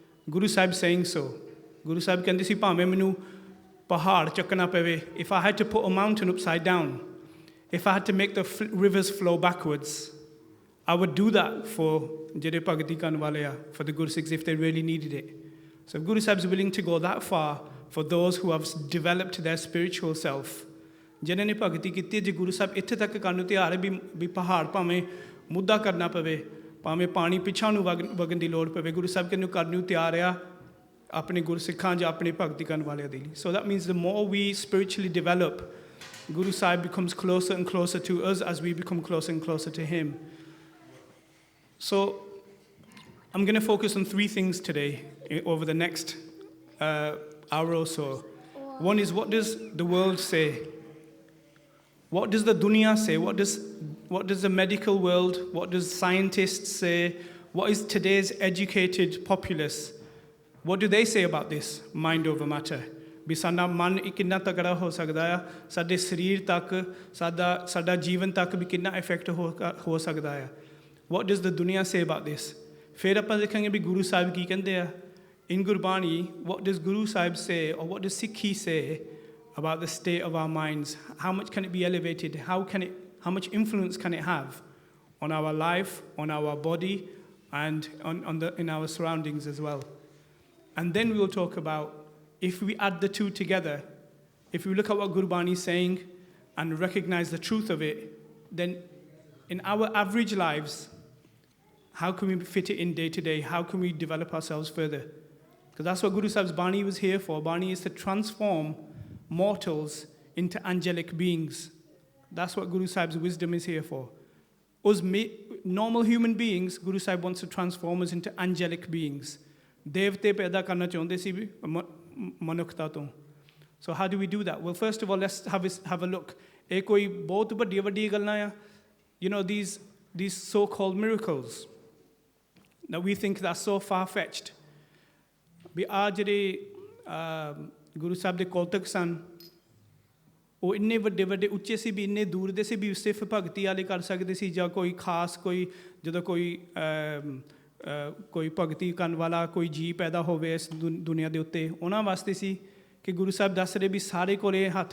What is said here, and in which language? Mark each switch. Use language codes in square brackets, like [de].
[pa] Guru Sahib saying so. Guru Sahib ਕਹਿੰਦੇ ਸੀ ਭਾਵੇਂ ਮੈਨੂੰ ਪਹਾੜ ਚੱਕਣਾ ਪਵੇ, [en] if I had to put a mountain upside down, if I had to make the rivers flow backwards, I would do that for [pa] ਜਿਹੜੇ ਭਗਤੀ ਕਰਨ ਵਾਲੇ ਆ, [en] for the Gursikhs if they really needed it. So if Guru Sahib is willing to go that far for those who have developed their spiritual self, [pa] ਜਿਨ੍ਹਾਂ ਨੇ ਭਗਤੀ ਕੀਤੀ, ਜੇ ਗੁਰੂ ਸਾਹਿਬ ਇੱਥੇ ਤੱਕ ਕਰਨ ਨੂੰ ਤਿਆਰ ਹੈ ਵੀ ਪਹਾੜ ਭਾਵੇਂ ਮੁੱਦਾ ਕਰਨਾ ਪਵੇ, ਭਾਵੇਂ ਪਾਣੀ ਪਿੱਛਾ ਨੂੰ ਵਗਣ ਦੀ ਲੋੜ ਪਵੇ, ਗੁਰੂ ਸਾਹਿਬ ਕਿਹਨੂੰ ਕਰਨ ਨੂੰ ਤਿਆਰ ਆ ਆਪਣੇ ਗੁਰਸਿੱਖਾਂ ਜਾਂ ਆਪਣੇ ਭਗਤੀ ਕਰਨ ਵਾਲਿਆਂ ਦੇ ਲਈ. [en] So that means the more we spiritually develop, Guru Sahib becomes closer and closer to us as we become closer and closer to him. So I'm going to focus on 3 things today over the next hour or so. One is, what does the world say? What does the dunya say? What does the medical world, what does scientists say? What is today's educated populace? What do they say about this mind over matter? [pa] ਵੀ ਸਾਡਾ ਮਨ ਕਿੰਨਾ ਤਕੜਾ ਹੋ ਸਕਦਾ ਆ, ਸਾਡੇ ਸਰੀਰ ਤੱਕ, ਸਾਡਾ ਜੀਵਨ ਤੱਕ ਵੀ ਕਿੰਨਾ ਇਫੈਕਟ ਹੋ ਸਕਦਾ ਆ. [en] What does the dunya say about this? [pa] ਫਿਰ ਆਪਾਂ ਦੇਖਾਂਗੇ ਵੀ ਗੁਰੂ ਸਾਹਿਬ ਕੀ ਕਹਿੰਦੇ ਆ. [en] In Gurbani, what does Guru Sahib say, or what does Sikhi say about the state of our minds? How much can it be elevated? How much influence can it have on our life, on our body, and in our surroundings as well? And then we will talk about, if we add the two together, if we look at what Gurbani is saying and recognize the truth of it, then in our average lives, how can we fit it in day to day? How can we develop ourselves further? Because that's what Guru Sahib's Bani was here for. Bani is to transform mortals into angelic beings. That's what Guru Sahib's wisdom is here for. Us normal human beings, Guru Sahib wants to transform us into angelic beings. [pa] Devte paida karna chaਹੁੰਦੇ ਸੀ ਵੀ ਮਨੁੱਖਤਾ ਤੋਂ. [en] So how do we do that? Well, first of all, let's have a look. [pa] ਇਹ ਕੋਈ ਬਹੁਤ ਵੱਡੀਆਂ ਗੱਲਾਂ ਆ. [en] You know, these so-called miracles. Now we think that's so far-fetched. [pa] ਵੀ ਆ ਜਿਹੜੇ ਗੁਰੂ ਸਾਹਿਬ ਦੇ ਕੌਤਕ ਸਨ ਉਹ ਇੰਨੇ ਵੱਡੇ ਵੱਡੇ ਉੱਚੇ ਸੀ ਵੀ ਇੰਨੇ ਦੂਰ ਦੇ ਸੀ ਵੀ ਸਿਰਫ ਭਗਤੀ ਵਾਲੇ ਕਰ ਸਕਦੇ ਸੀ ਜਾਂ ਕੋਈ ਖਾਸ ਕੋਈ ਜਦੋਂ ਕੋਈ ਭਗਤੀ ਕਰਨ ਵਾਲਾ ਕੋਈ ਜੀਅ ਪੈਦਾ ਹੋਵੇ ਇਸ ਦੁਨੀਆ ਦੇ ਉੱਤੇ ਉਹਨਾਂ ਵਾਸਤੇ ਸੀ ਕਿ ਗੁਰੂ ਸਾਹਿਬ ਦੱਸ ਰਹੇ ਵੀ ਸਾਰੇ ਕੋਲ ਇਹ